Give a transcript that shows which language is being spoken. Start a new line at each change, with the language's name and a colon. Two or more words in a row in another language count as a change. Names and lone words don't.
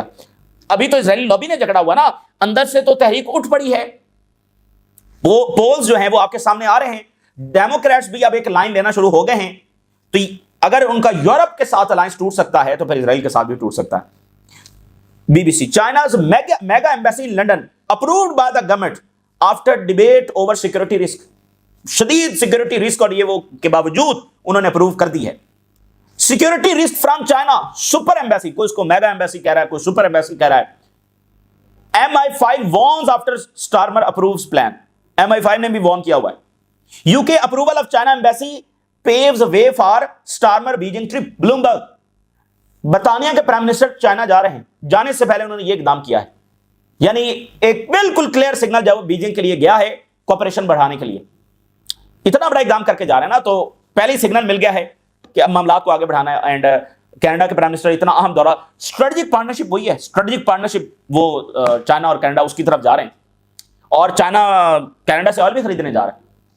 Urdu: ابھی تو اسرائیلی لابی نے جھگڑا ہوا نا, اندر سے تو تحریک اٹھ پڑی ہے. وہ پولز جو ہیں وہ آپ کے سامنے آ رہے ہیں. ڈیموکریٹس بھی اب ایک لائن لینا شروع ہو گئے ہیں. تو اگر ان کا یورپ کے ساتھ الائنس ٹوٹ سکتا ہے, تو پھر اسرائیل کے ساتھ بھی ٹوٹ سکتا ہے.
English: BBC, China's mega embassy in London approved by the government after debate over security risk.
Urdu: شدید
English: security risk
Urdu: اور یہ وہ کے باوجود انہوں نے اپروو کر دی ہے.
English: security risk from China, super embassy,
Urdu: کوئی اس کو
English: mega embassy
Urdu: کہہ رہا ہے, کوئی
English: super embassy
Urdu: کہہ رہا ہے.
English: MI5 warns after Starmer approves plan.
Urdu: MI5 نے بھی وارن کیا ہوا ہے.
English: UK approval of China embassy paves way for Starmer Beijing trip. Bloomberg,
Urdu: برطانیہ کے
English: prime minister
Urdu: چائنا جا رہے ہیں, جانے سے پہلے انہوں نے یہ اقدام کیا ہے. یعنی ایک بالکل
English: clear signal
Urdu: جب بیجنگ کے لیے گیا ہے کوپریشن بڑھانے کے لیے, اتنا بڑا اقدام کر کے جا رہے ہیں نا, تو پہلے ہی سگنل مل گیا ہے کہ اب معاملات کو آگے بڑھانا ہے. اینڈ کینیڈا کے
English: prime minister
Urdu: اتنا اہم دورہ,
English: strategic partnership
Urdu: وہی ہے,
English: strategic partnership
Urdu: وہ چائنا اور کینیڈا اس کی طرف جا رہے ہیں, اور چائنا کینیڈا سے آئل بھی خریدنے جا رہے ہیں.